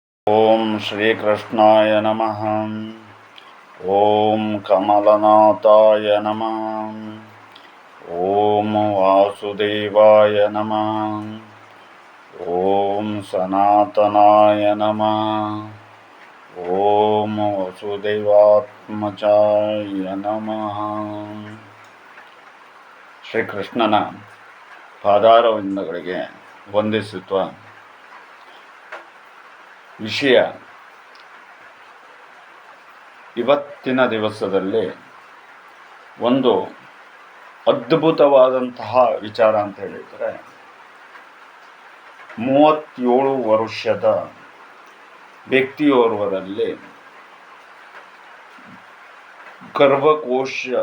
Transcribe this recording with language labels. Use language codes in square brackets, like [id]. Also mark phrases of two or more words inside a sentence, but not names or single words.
[sa] ಓಂ ಶ್ರೀಕೃಷ್ಣಾಯ ನಮಃ. ಓಂ ಕಮಲನಾಥಾಯ ನಮಃ. ಓಂ ವಾಸುದೇವಾಯ ನಮಃ. ಓಂ ಸನಾತನಾಯ ನಮಃ. ಓಂ ವಸುದೇವಾತ್ಮಜಾಯ ನಮಃ. [kn] ಶ್ರೀಕೃಷ್ಣನ ಪಾದಾರವಿಂದಗಳಿಗೆ ವಂದಿಸುತ್ತಾ ವಿಷಯ, ಇವತ್ತಿನ ದಿವಸದಲ್ಲಿ ಒಂದು ಅದ್ಭುತವಾದಂತಹ ವಿಚಾರ ಅಂತ ಹೇಳಿದರೆ, 37 ವರ್ಷದ ವ್ಯಕ್ತಿಯೋರ್ವರಲ್ಲಿ ಗರ್ಭಕೋಶ